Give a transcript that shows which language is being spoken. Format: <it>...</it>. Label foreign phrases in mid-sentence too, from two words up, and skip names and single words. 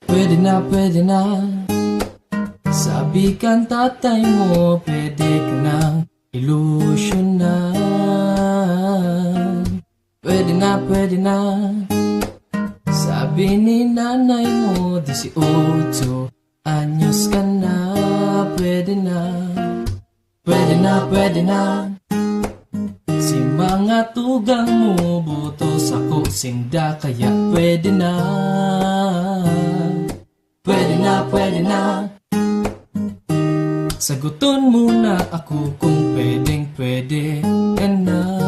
<bik>pwede na sabi kan tatay mo,</bik> <tl>pwede ka nang ilusyonan.</tl> <bik>Pwede na sabi ni nanay mo, 18 anyos ka na. Pwede na si mga tugang mo, butos ako singda, kaya pwede na. Pwede na saguton mo na ako kung pwede ka na.</bik>